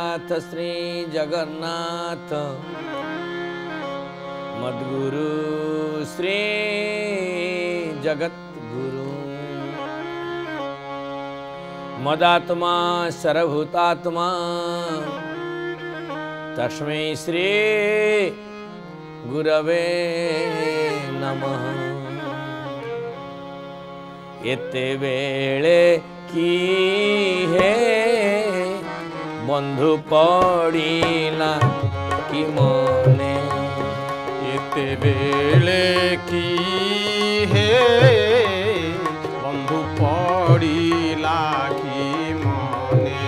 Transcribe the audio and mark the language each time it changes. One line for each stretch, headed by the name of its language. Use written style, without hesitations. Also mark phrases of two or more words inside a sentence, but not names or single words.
Sanskrit: श्री जगन्नाथ मद्गुरु श्री जगद्गुरु मदात्मा सर्वभूतात्मा तस्मै श्री गुरवे नमः।
Odia: ଏତେ ବେଳେ କି ହେ ବନ୍ଧୁ ପଡ଼ିଲା କି ମନେ, ଏତେ ବେଳେ କି ହେ ବନ୍ଧୁ ପଡ଼ିଲା କି ମନେ,